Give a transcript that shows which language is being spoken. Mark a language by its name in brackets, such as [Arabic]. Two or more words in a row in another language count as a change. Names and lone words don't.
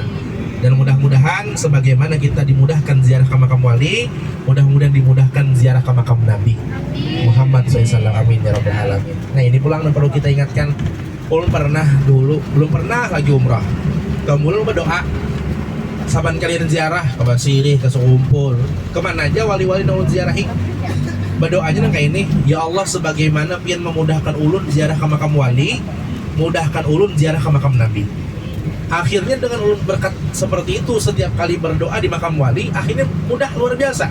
[Indonesian] Dan mudah-mudahan sebagaimana kita dimudahkan ziarah ke makam wali, mudah-mudahan dimudahkan ziarah ke makam Nabi Muhammad SAW. [Arabic] آمين يا رب العالمين. [Banjar] Nah ini pulang dan perlu kita ingatkan, belum pernah lagi umrah, kamu berdoa saban kalian ziarah ke Basirih, ke Sekumpul, kemana aja wali-wali nongol ziarahi, berdoanya nang kayak ini, ya Allah sebagaimana pian memudahkan ulun ziarah ke makam wali, mudahkan ulun ziarah ke makam Nabi. Akhirnya dengan ulun berkat seperti itu setiap kali berdoa di makam wali, akhirnya mudah luar biasa.